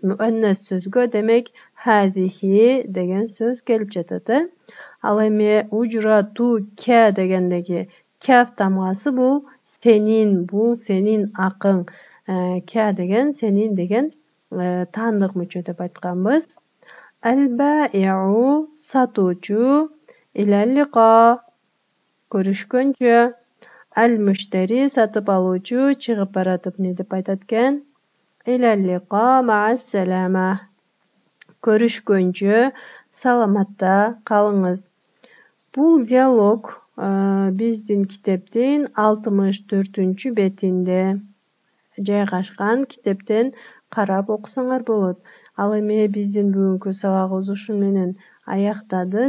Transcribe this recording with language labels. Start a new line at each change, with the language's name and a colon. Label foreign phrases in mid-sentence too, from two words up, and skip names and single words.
Kyrgyz: Муаннес сөзгө демек хазихи деген сөз келип жатат. Ал эми ужрату ка дегендеги каф тамгасы бул сенин акың. Ка деген сенин деген таандык мүчө деп айтканбыз.
Arabic: Al-bai'u satuvchi, إلى اللقاء, көрүшкөнчө.
Kyrgyz: Al-mushtari сатып алуучу чыгып баратып эмне деп айтат экен?
Arabic: إلى اللقاء مع السلامة.
Kyrgyz: Көрүшкөнчө, саламатта калыңыз. Бул диалог биздин китептин 64 бетинде жайгашкан. Китептен карап окусаңар болот. Ал эми биздин бүгүнкү сабагыбыз ушу менен аяктады.